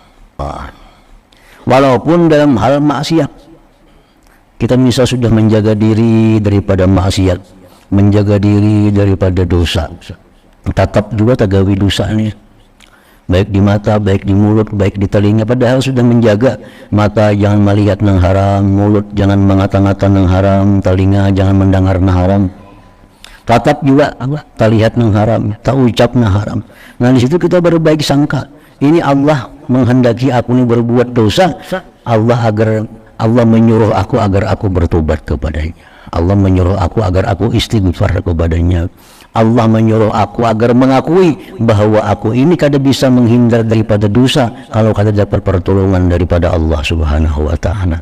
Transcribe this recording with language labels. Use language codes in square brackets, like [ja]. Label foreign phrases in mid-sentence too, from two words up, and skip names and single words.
[id] Walaupun dalam hal maksiat, kita misal sudah menjaga diri daripada maksiat, menjaga diri daripada dosa, tetap juga tagawi dosa ini. [bjn] Baik di mata, baik di mulut, baik di telinga, padahal sudah menjaga mata jangan melihat nang haram, mulut jangan mengata-ngata nang haram, telinga jangan mendengar nang haram, tatap juga terlihat nang haram, tak ucap nang haram. [id] Nah di situ kita berbaik sangka, ini Allah menghendaki aku ini berbuat dosa, Allah menyuruh aku agar aku bertobat kepadanya, Allah menyuruh aku agar aku istighfar kepadanya, Allah menyuruh aku agar mengakui bahwa aku ini kada bisa menghindar daripada dosa kalau kada dapat pertolongan daripada Allah [ar] سبحانه وتعالى.